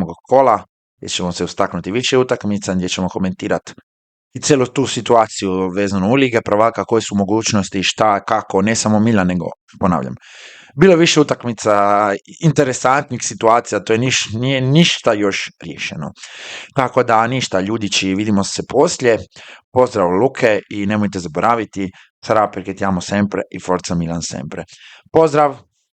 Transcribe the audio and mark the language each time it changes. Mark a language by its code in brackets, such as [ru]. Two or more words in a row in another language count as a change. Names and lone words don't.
[hr] kola, gdje ćemo se ustaknuti više utakmica, gdje ćemo komentirati i cijelu tu situaciju vezano u lige prvaka, koje su mogućnosti, šta, kako, ne samo Milan, nego, ponavljam, bilo više utakmica, interesantnih situacija, to nije ništa još riješeno. Tako da ništa, ljudići, vidimo se poslije, pozdrav Luke i nemojte zaboraviti, [it] sarà perché ti amo sempre i forza Milan sempre. [hr] Pozdrav!